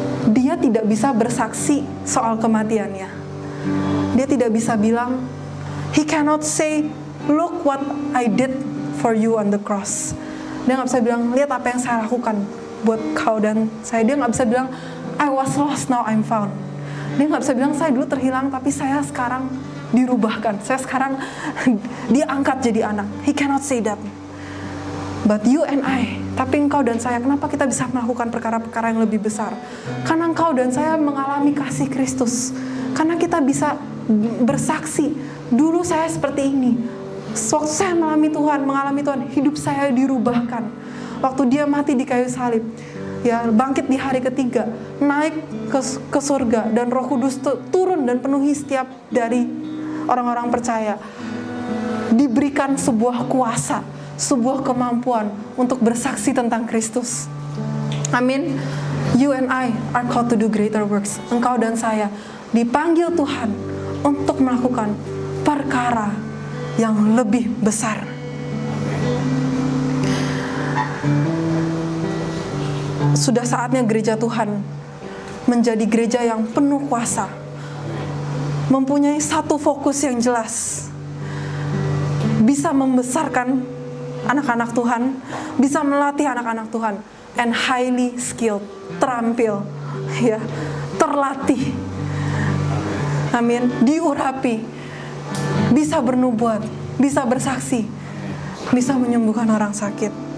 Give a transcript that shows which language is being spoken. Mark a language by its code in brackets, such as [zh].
[id] Dia tidak bisa bersaksi soal kematiannya. Dia tidak bisa bilang, [en] he cannot say, look what I did for you on the cross. [id] Dia nggak bisa bilang, lihat apa yang saya lakukan buat kau dan saya. Dia nggak bisa bilang, [en] I was lost, now I'm found. [id] Dia nggak bisa bilang saya dulu terhilang tapi saya sekarang dirubahkan, saya sekarang diangkat jadi anak. [en] He cannot say that. But you and I, [id] tapi engkau dan saya, kenapa kita bisa melakukan perkara-perkara yang lebih besar? Karena engkau dan saya mengalami kasih Kristus. Karena kita bisa bersaksi, dulu saya seperti ini. Waktu saya mengalami Tuhan, hidup saya dirubahkan. Waktu dia mati di kayu salib, ya bangkit di hari ketiga, naik ke surga, dan Roh Kudus turun dan penuhi setiap dari orang-orang percaya. Diberikan sebuah kuasa, sebuah kemampuan untuk bersaksi tentang Kristus. Amin. [en] You and I are called to do greater works. [id] Engkau dan saya dipanggil Tuhan untuk melakukan perkara yang lebih besar. Sudah saatnya gereja Tuhan menjadi gereja yang penuh kuasa, mempunyai satu fokus yang jelas, bisa membesarkan anak-anak Tuhan, bisa melatih anak-anak Tuhan, [en] and highly skilled, [id] terampil, ya, terlatih, amin, diurapi, bisa bernubuat, bisa bersaksi, bisa menyembuhkan orang sakit.